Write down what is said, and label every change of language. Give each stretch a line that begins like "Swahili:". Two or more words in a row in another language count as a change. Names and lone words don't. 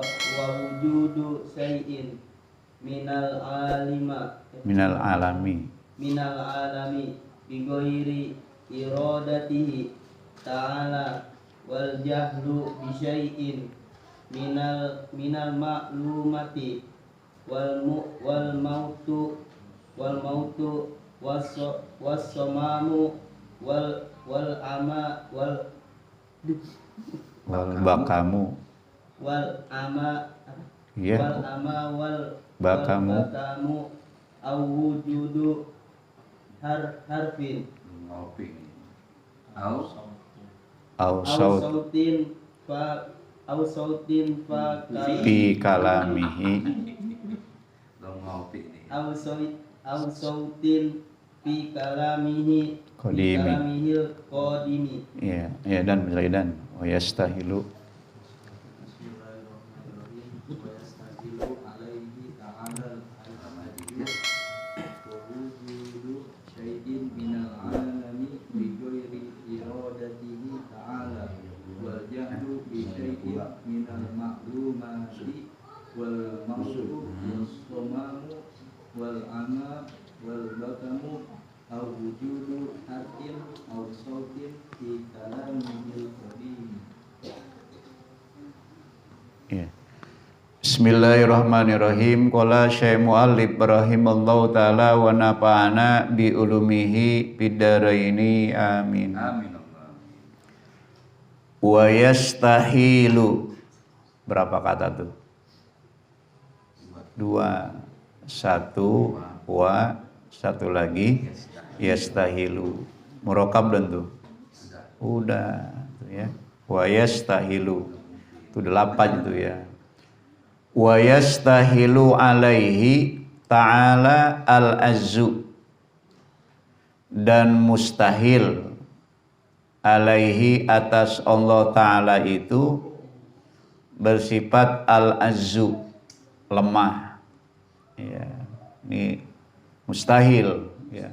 Arabic: وجود شيء من العالم بغير إرادته تعالى والجهل بشيء من المعلومات والموت والصمم والعمى وال bakamu ya والعمى وال bakamu أو وجود حرف au sautin في كلامه أو صوت في كلامه قديم.
Indonesian: Ya dan dan
Arabic: ويستحيل عليه تعالى ووجود شيء من العالم بغير إرادته تعالى والجهل بشيء من المعلومات والموت والصمم والعمى والبكم أو وجود حرف أو صوت في كلام القديم.
Indonesian: ya.
Arabic: بسم الله الرحمن الرحيم قال شيخ مؤلف رحمه الله تعالى ونفعنا بعلومه في الدارين. آمين ويستحيل.
Indonesian: Berapa kata tuh? 2. 1 wa 1 lagi yastahilu. Murakab dan tuh. Udah tuh ya.
Arabic: ويستحيل.
Indonesian: Itu 8 itu ya.
Arabic: ويستحيل عليه تعالى العجز.
Indonesian: Dan mustahil alaihi atas Allah Ta'ala itu bersifat al-azzu, lemah. Ya, ini mustahil ya.